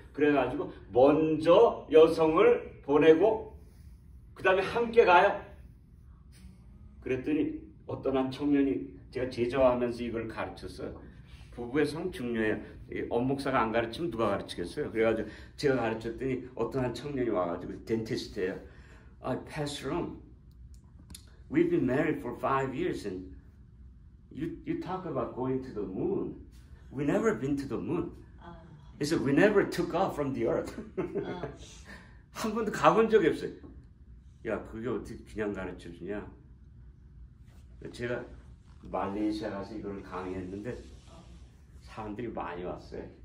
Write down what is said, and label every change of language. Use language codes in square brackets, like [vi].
[ko] 그래가지고 먼저 여성을 보내고 그 다음에 함께 가요. 그랬더니 어떤 한 청년이 제가 제자하면서 이걸 가르쳤어요. 부부의 성 중요해요. 엄목사가 안 가르치면 누가 가르치겠어요? 그래가지고 제가 가르쳤더니 어떤 한 청년이 와가지고 덴티스트예요. [en] Pastor, we've been married for 5 years and you talk about going to the moon. We never been to the moon. He said we never took off from the earth. [ko] 한 번도 가본 적이 없어요. 야, 그게 어떻게 그냥 가르쳐 주냐? 제가 말레이시아 가서 이걸 강의했는데 사람들이 많이 왔어요.